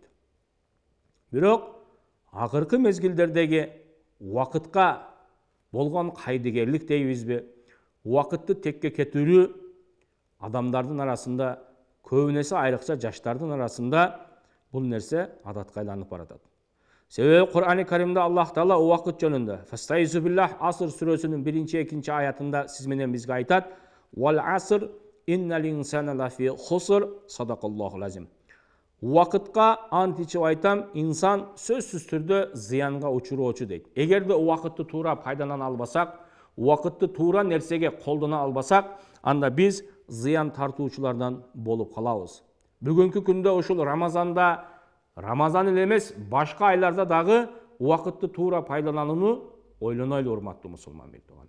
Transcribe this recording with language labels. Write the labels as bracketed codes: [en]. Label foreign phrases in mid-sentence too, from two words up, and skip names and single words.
[ky] Бирок акыркы мезгилдердеги убакытка болгон кайдыгерлик дейбизби, убакытты текке кетирүү адамдардын арасында, көбүнесе айрыкча жаштардын арасында бул нерсе адатка айланып баратат. Себеби Кур'ани Каримде Аллах Таала убакыт жөнүндө [ar] "فاستعذ بالله" [ky] Аср сүрөсүнүн 1-2 аятында сиз менен бизге айтат: [ar] "والعصر إن الإنسان لفي خسر صدق الله العظيم. [ky] Убакытка ант ичип айтам, инсан сөзсүз түрдө зыянга учуроочу дейт. Эгерде убакытты туура пайдалана албасак, убакытты туура нерсеге колдоно албасак, анда биз зыян тартуучулардан болуп калабыз. Бүгүнкү күндө ушул Рамазан эле эмес, башка айларда дагы убакытты туура пайдаланууну ойлонойлу, урматтуу мусулман бектуган.